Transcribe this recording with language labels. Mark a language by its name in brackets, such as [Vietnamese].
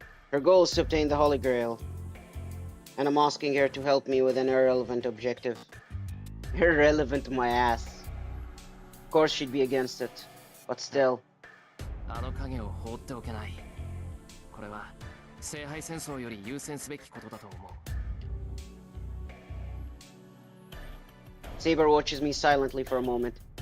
[English] Her goal is to obtain the Holy Grail, and I'm asking her to help me with an irrelevant objective. Irrelevant my ass. Of course she'd be against it, but still. [Japanese] あの影を放っておけない。これは聖杯戦争より優先すべきことだと思う。 [English] Saber watches me silently for a moment.